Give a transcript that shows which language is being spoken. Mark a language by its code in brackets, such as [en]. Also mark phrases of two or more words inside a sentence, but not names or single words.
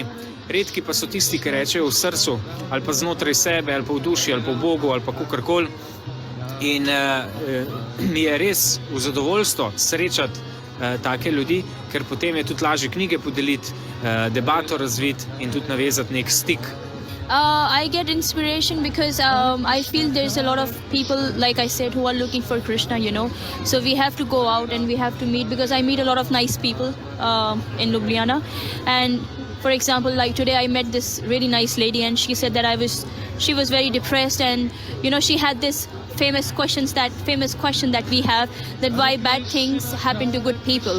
[sl] Redki pa so tisti, ki rečejo v srcu, ali pa znotraj sebe, ali pa v duši, ali pa v Bogu, ali pa kakorkoli. In mi je res v zadovoljstvo srečati take ljudi, ker potem je tudi lažje knjige podeliti, debato razviti in tudi navezati nek stik. [en] I get inspiration because I feel there's a lot of people, like I said, who are looking for Krishna, you know. So we have to go out and we have to meet, because I meet a lot of nice people in Ljubljana. And for example, like today I met this really nice lady and she said that she was very depressed, and you know, she had this famous question that we have, that why bad things happen to good people.